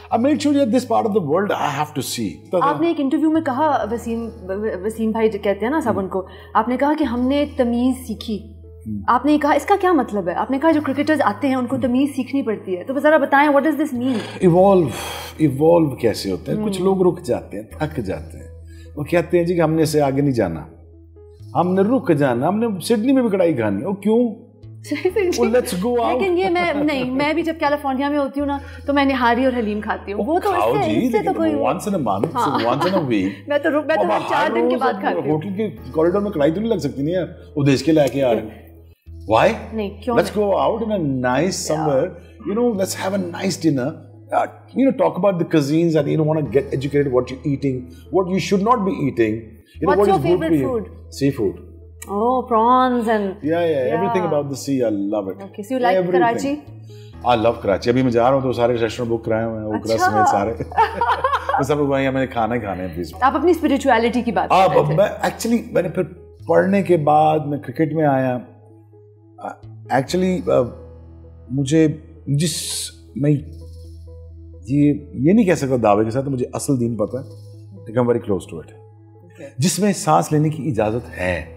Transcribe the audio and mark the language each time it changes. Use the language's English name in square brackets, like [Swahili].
[English] I made sure that this part of the world I have to see. [Urdu] آپ نے ایک interview میں کہا, وسیم بھائی کہتے ہیں نا سب ان کو, آپ نے کہا کہ ہم نے تمیز سیکھی. آپ نے کہا اس کا کیا مطلب ہے؟ آپ نے کہا جو کرکٹرز آتے ہیں ان کو تمیز سیکھنی پڑتی ہے. تو ذرا بتائیں [English] what does this mean? [Urdu] Evolve کیسے ہوتا ہے؟ کچھ لوگ رک جاتے ہیں, تھک جاتے ہیں, وہ کہتے ہیں جی کہ ہم نے سے آگے نہیں جانا, ہم نے رک جانا, ہم نے سڈنی میں بھی کڑائی کھانی. اور کیوں؟ لیکن یہ میں نہیں, میں بھی جب کیلیفورنیا میں ہوتی ہوں نا تو میں نہاری اور حلیم کھاتی ہوں. وہ تو اس سے تو کوئی [English] once in a month, once in a week. [Urdu] میں تو 4 دن کے بعد کھاتی ہوں. ہوٹل کے کوریڈور میں کڑائی تو نہیں لگ سکتی نہیں یار, وہ دیش کے لے کے آ رہے ہیں. [English] Why? Let's go out in a nice somewhere, you know, let's have a nice dinner. You know, talk about the cuisines and you know, want to get educated what you're eating, what you should not be eating. You know, what's your favorite food? Seafood. Oh, prawns and yeah, everything about the sea, I love it. Okay, so you like Karachi? I love Karachi. [Urdu] ابھی میں جا رہا ہوں تو سارے restaurant بک کرائے ہوئے ہیں, اوکرا سمیت سارے سب لوگ وہیں ہمیں کھانا ہی کھانے ہیں. پلیز آپ اپنی اسپرچویلٹی کی بات کر رہے تھے. میں ایکچولی میں نے پھر پڑھنے کے بعد میں کرکٹ میں آیا. ایکچولی مجھے میں یہ نہیں کہہ سکتا دعوے کے ساتھ, مجھے اصل دین پتہ ہے لیکن [English] very close to it, [Urdu] جس میں سانس لینے کی اجازت ہے